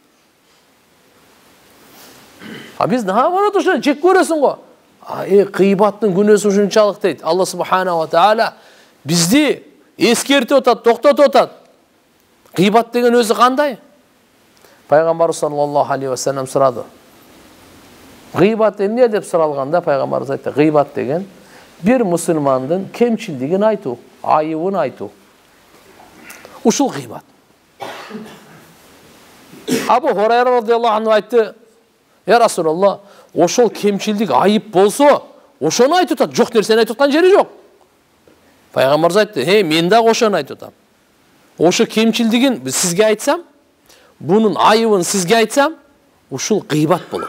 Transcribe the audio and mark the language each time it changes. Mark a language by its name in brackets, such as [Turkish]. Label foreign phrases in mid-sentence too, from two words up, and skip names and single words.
[Kyrgyz] Биз наоборот ошо жек көрөсүң го. Кыйбаттын күнөөсү ушунчалык дейт. [Arabic] الله سبحانه وتعالى [Kyrgyz] бизди эскертип атат, токтотуп атат. Кыйбат деген өзү кандай? Пайгамбар [Arabic] صلى الله عليه وسلم [Kyrgyz] сурады. Гыйбат эмне деп суралганда пайгамбарыбыз айтты: гыйбат деген бир мусулмандын кемчилдигин айтуу, айыбын айтуу. Ушул гыйбат. Абу Хурайра [Arabic] رضي الله عنه [Kyrgyz] айтты: [Arabic] "يا رسول الله, [Kyrgyz] ошол кемчилдик айып болсо, ошону айтып атат, жок нерсени айтып аткан жери жок." Пайгамбарыбыз айтты: мен дагы ошону айтып атам. Ошо кемчилдигин сизге айтсам, бунун айыбын сизге айтсам, ушул гыйбат болот.